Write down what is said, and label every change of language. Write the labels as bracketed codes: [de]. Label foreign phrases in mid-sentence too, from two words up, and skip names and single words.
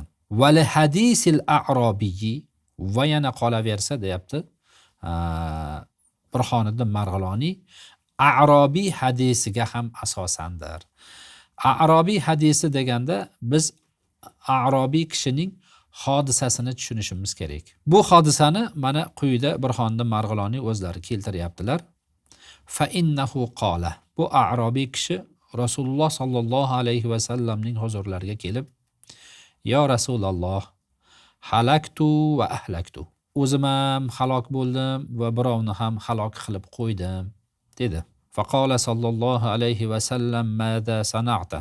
[ar] ولحديث الأعرابي [uz] va yana qolaversa deyapti Burhoniddin Marg'iloniy, a'robiy hadisiga ham asosandir. A'robiy hadisi deganda biz a'robiy kishining hodisasini tushunishimiz kerak. Bu hodisani mana quyida Burhoniddin Marg'iloniy o'zlari keltiryaptilar. [ar] فإنه قال. [uz] Bu a'robiy kishi Rasululloh sallallohu alayhi va sallamning huzurlariga kelib, [ar] "يا رسول الله، هلكت وأهلكت." [uz] O'zim ham halok bo'ldim va birovni ham halok qilib qo'ydim dedi. [ar] فقال صلى الله عليه وسلم ماذا صنعت?